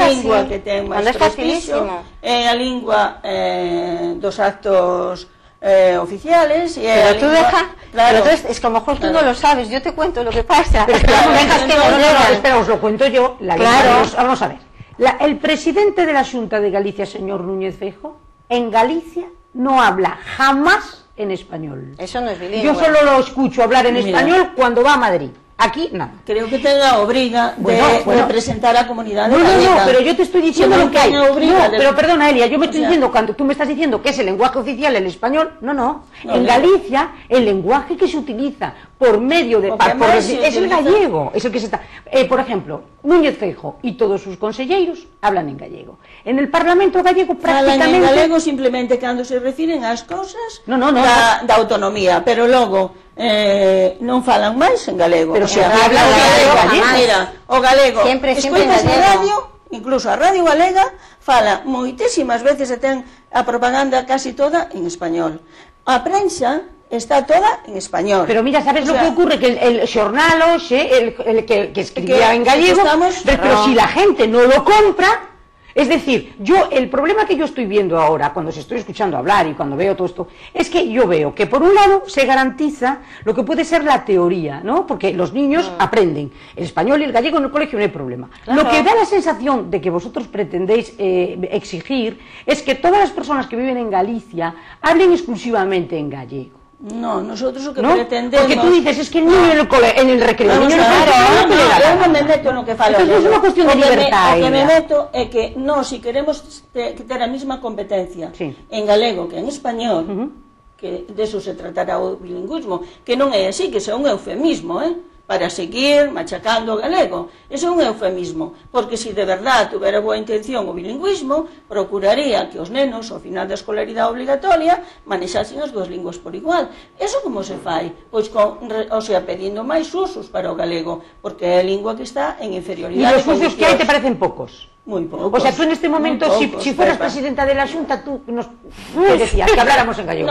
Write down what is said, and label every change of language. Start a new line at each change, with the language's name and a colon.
Galician: é a lingua que ten máis prestixio, é a lingua dos actos oficiales.
Spanish: Pero tú deja, pero entonces es que a lo mejor tú no lo sabes, yo te cuento lo que pasa. Espera, os lo cuento yo. Vamos a ver. El presidente de la Xunta de Galicia, señor Núñez Feijóo, en Galicia no habla jamás en español. Eso no es bilingüe. Yo solo lo escucho hablar en español cuando va a Madrid. Aquí nada. Creo que tenga obriga de representar a la comunidad de
Galician: galega.
Spanish: No, pero yo te estoy diciendo lo que hay. Pero perdona, Elia, yo me estoy diciendo, cuando tú me estás diciendo que es el lenguaje oficial el español, no. En Galicia, el lenguaje que se utiliza por medio de... es el gallego, es el que se está... por ejemplo, Núñez Feijóo y todos sus conselleiros hablan en gallego. En el Parlamento gallego prácticamente...
Galician: Hablan en gallego simplemente cando se refiren ás cosas da autonomía, pero logo... non falan máis en galego. Pero se habla galego, mira, o galego, escoitas a radio, incluso a radio galega fala moitísimas veces e ten a propaganda casi toda en español. A prensa está toda en español.
Spanish: Pero mira, ¿sabes lo que ocurre? Que el xornal, el que escribía en gallego, pero si la gente no lo compra, Es decir, el problema que yo estoy viendo ahora, cuando se estoy escuchando hablar y cuando veo todo esto, es que yo veo que por un lado se garantiza lo que puede ser la teoría, ¿no? Porque los niños aprenden el español y el gallego en el colegio, no hay problema. Claro. Lo que da la sensación de que vosotros pretendéis exigir es que todas las personas que viven en Galicia hablen exclusivamente en gallego. No, nosotros lo que pretendemos... Porque tú dices, es que el niño en el recreo...
Galician: eu non me meto no que falo. Entonces é unha cuestión de libertad. O que me meto é que nós, se queremos ter a mesma competencia en galego que en español, que deso se tratará o bilingüismo, que non é así, que é un eufemismo, para seguir machacando o galego. Eso é un eufemismo, porque se de verdad tuvera boa intención o bilingüismo, procuraría que os nenos, ao final da escolaridade obligatoria, manexasen as dúas linguas por igual. Eso como se fai? Pois, pedindo máis usos para o galego, porque é a lingua que está en inferioridade. E os usos que hai te parecen poucos?
Spanish: Muy pocos. O sea, tú en este momento, si fueras presidenta de la Xunta, tú nos decías que habláramos en gallego.